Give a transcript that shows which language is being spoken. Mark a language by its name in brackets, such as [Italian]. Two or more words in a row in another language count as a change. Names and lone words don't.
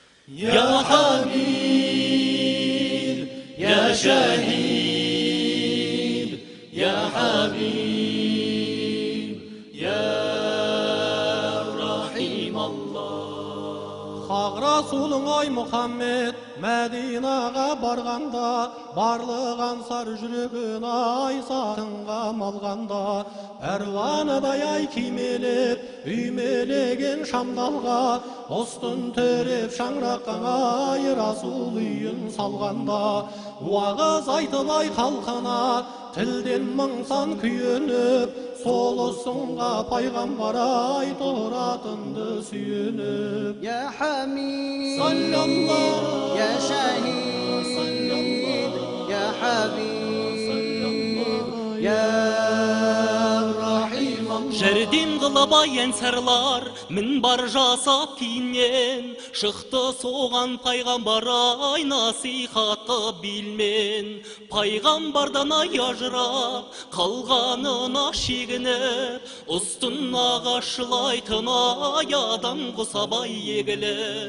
[Arabic] يا حبيب يا شهيد يا حبيب يا رحيم الله. [Kazakh] Хақ Расулың ай Мұхаммед Мәдинаға барғанда, барлық ансар жүрегін ай сағынға малғанда, әрваныдай ай кимелеп, үймелеген шамдалға, ұстын төреп шаңыраққан ай Расул үйін салғанда, уағыз айтылай халқына, тілден мың сан күйеніп, сол ұсынға пайғамбар ай тұратынды сүйеніп. [Arabic] يا حميد صلى الله يا شهيد يا حبيب يا رحيم الله. [Kazakh] Жерден қылып аян сарлар, мінбар жасап кейіннен, шықты соған пайғамбар ай насихаты білмен. Пайғамбардан ай ажырап, қалғанына шегініп, ұстынаға шылайтын ай адам құсабай егіліп.